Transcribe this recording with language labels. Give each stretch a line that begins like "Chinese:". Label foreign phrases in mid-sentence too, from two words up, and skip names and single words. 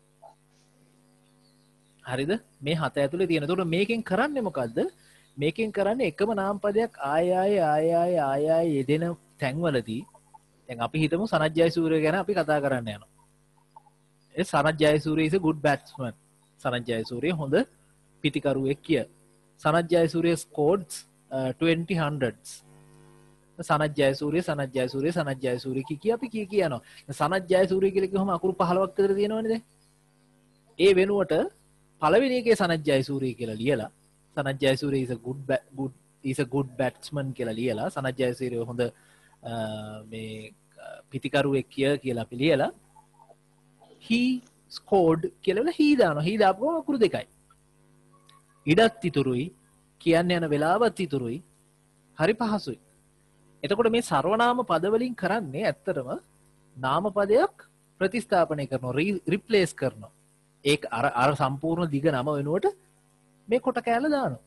Sinhala: හරිද? මේ හත ඇතුලේ තියෙන. එතකොට මේකෙන් කරන්නේ මොකද්ද? මේකෙන් කරන්නේ එකම නාම පදයක් ආය යෙදෙන තැන්වලදී දැන් අපි හිතමු සනත් ජයසූරිය ගැන අපි කතා කරන්න යනවා.
English: ඒ සනත් ජයසූරිය is a good batsman.
Sinhala: සනත් ජයසූරිය හොඳ පිතිකරුවෙක් කිය. සනත් ජයසූරිය
English: scored 20 hundreds.
Sinhala: සනත් ජයසූරිය කිය අපි කියනවා. සනත් ජයසූරිය කියලා කිව්වම අකුරු 15ක් විතර තියෙනවනේ දැන්. ඒ වෙනුවට පළවෙනි එකේ සනත් ජයසූරිය කියලා ලියලා සනත් ජයසූරිය
English: is a good batsman
Sinhala: කියලා ලියලා සනත් ජයසූරිය හොඳ මේ පිතිකරුවෙක් කියලා අපි ලියලා
English: he scored
Sinhala: කියලා he දානවා. he දාපුවම අකුරු දෙකයි. ඉඩත් ඉතුරුයි කියන්න යන වෙලාවත් ඉතුරුයි. හරි පහසුයි. එතකොට මේ සර්වනාම පද වලින් කරන්නේ ඇත්තටම නාම පදයක් ප්‍රතිස්ථාපනය කරනවා, රිප්ලේස් කරනවා. ඒක අර සම්පූර්ණ දිග නම වෙනුවට මේ කොට කෑල්ල දානවා.